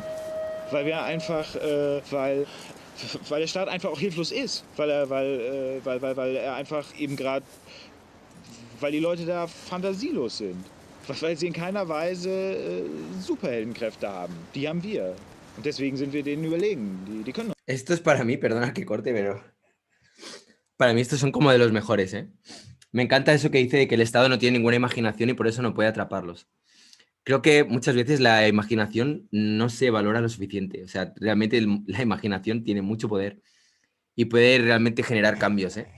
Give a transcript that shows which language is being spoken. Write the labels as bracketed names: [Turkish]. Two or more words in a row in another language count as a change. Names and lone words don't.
[German] Weil wir einfach, weil der Staat einfach auch hilflos ist, weil er einfach eben gerade, weil die Leute da fantasielos sind. Weil sie in keiner Weise Superheldenkräfte haben. Die haben wir. Und deswegen sind wir denen überlegen. Die können. [Spanish] Esto es para mí, perdona que corte, pero para mí estos son como de los mejores, ¿eh? Me encanta eso que dice de que el Estado no tiene ninguna imaginación y por eso no puede atraparlos. Creo que muchas veces la imaginación no se valora lo suficiente. O sea, realmente la imaginación tiene mucho poder y puede realmente generar cambios, ¿eh?